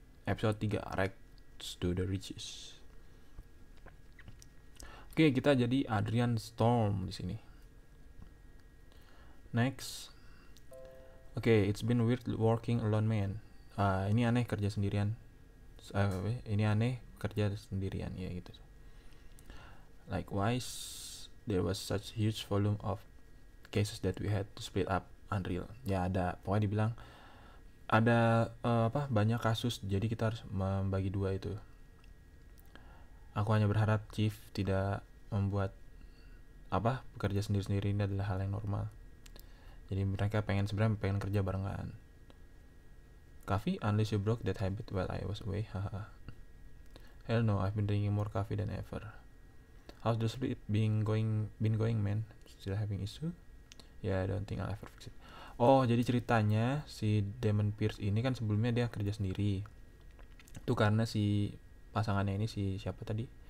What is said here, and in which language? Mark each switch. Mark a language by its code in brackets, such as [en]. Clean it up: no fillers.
[en] Episode 3, Rags to the Riches. [id] Oke, kita jadi Adrian Storm di sini. [en] Next. Oke, it's been weird working alone man. [id] Ini aneh kerja sendirian. Ini aneh kerja sendirian ya gitu. [en] Likewise, there was such huge volume of cases that we had to split up. Unreal. [id] Ya ada, pokoknya dibilang ada banyak kasus, jadi kita harus membagi dua itu. Aku hanya berharap Chief tidak membuat bekerja sendiri-sendiri ini adalah hal yang normal. Jadi mereka sebenarnya pengen kerja barengan. [en] Coffee, unless you broke that habit while I was away. Haha. Hell no, I've been drinking more coffee than ever. How's the split been going, man? Still having issue? Yeah, I don't think I'll ever fix it. [id] Oh, jadi ceritanya si Damon Pierce ini kan sebelumnya dia kerja sendiri. Itu karena si pasangannya ini, si siapa tadi?